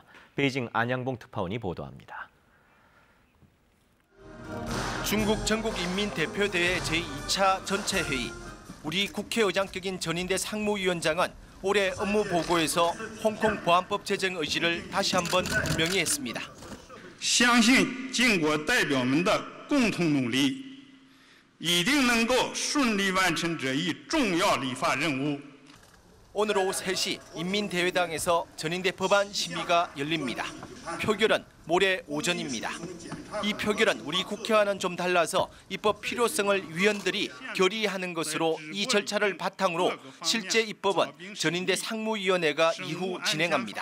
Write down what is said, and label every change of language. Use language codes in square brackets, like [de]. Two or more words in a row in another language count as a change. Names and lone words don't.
[ko] 베이징 안양봉 특파원이 보도합니다. 중국 전국인민대표대회 제2차 전체 회의. 우리 국회의장격인 전인대 상무위원장은 올해 업무 보고에서 홍콩 보안법 제정 의지를 다시 한번 분명히 했습니다. [zh] 相信经过代表们的共同努力一定能够顺利完成这一重要立法任务. [ko] 오늘 오후 3시 인민대회당에서 전인대 법안 심의가 열립니다. 표결은 모레 오전입니다. 이 표결은 우리 국회와는 좀 달라서 입법 필요성을 위원들이 결의하는 것으로 이 절차를 바탕으로 실제 입법은 전인대 상무위원회가 이후 진행합니다.